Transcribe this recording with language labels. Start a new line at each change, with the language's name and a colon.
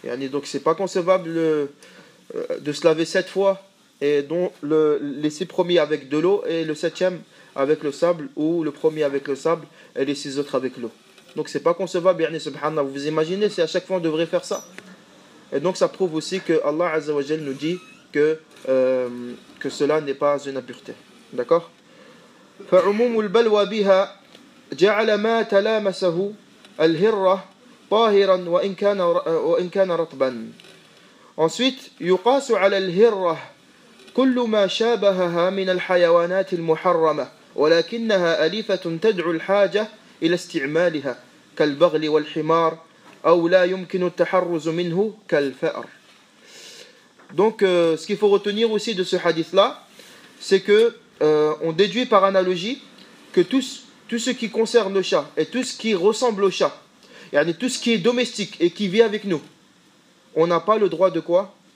French: Donc c'est pas concevable de se laver 7 fois et dont les 6 premiers avec de l'eau et le 7e avec le sable, ou le premier avec le sable et les 6 autres avec l'eau. Donc c'est pas concevable, subhanallah. Vous imaginez si à chaque fois on devrait faire ça? Et donc ça prouve aussi que Allah Azza wa Jal nous dit que cela n'est pas une impureté. D'accord?
Arabic: فعموم البلوى بها جعل ما تلامسه الهرة طاهرا وإن كان رطبا. Ensuite يقاس على الهرة كل ما شابهها من الحيوانات المحرمة ولكنها أليفة تدعو الحاجة إلى استعمالها كالبغل والحمار أو لا يمكن التحرز منه كالفأر.
French: Donc ce qu'il faut retenir aussi de ce hadith là, c'est que on déduit par analogie que tout ce qui concerne le chat et tout ce qui ressemble au chat, tout ce qui est domestique et qui vit avec nous, on n'a pas le droit de quoi?